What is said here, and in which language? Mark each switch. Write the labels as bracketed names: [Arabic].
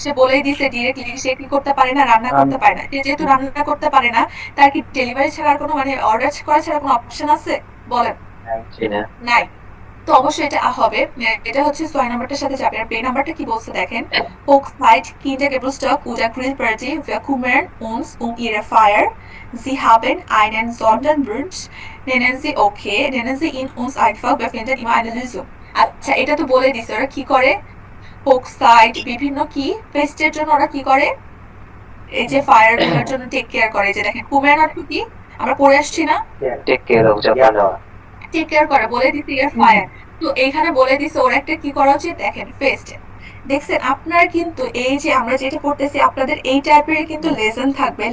[Bangla] সে বলেই দিছে ডিরেক্টলি সে কি করতে পারে না, রান্না করতে পারে না। সে যেহেতু রান্না করতে পারে না, তার কি ডেলিভারি ছাড়া আর কোনো মানে অর্ডার করা ছাড়া কোনো অপশন আছে? বলেন নাই। তো অবশ্যই এটা হবে, এটা হচ্ছে 6 নাম্বারটার সাথে যাবে। আর বে নাম্বারটা কি বলছে দেখেন, [German] Hochzeit Kindergeburtstag oder Grillparty, wir kümmern uns ihre Feier. Sie haben einen Sonderwunsch, nennen Sie ihn uns einfach, wir finden immer eine Lösung. [Bangla] আচ্ছা এটা তো বলে দিছে ওরা কি করে। Hochzeit বিভিন্ন কি ফেস্টের জন্য ওরা কি করে, এই যে ফায়ার গুলোর জন্য টেক কেয়ার করে। যে দেখেন কুমের অর্থ কি আমরা পড়ে আসছি না, take care of Japan, take care করে, বলে দিছে ইয়ার ফায়ার। তো এইখানে বলে দিছে ওরা একটা কি করা উচিত দেখেন, ফেস্ট। দেখছেন আপনার কিন্তু এই যে আমরা যেটা পড়তেছি আপনাদের এই টাইপের কিন্তু লেসন থাকবে।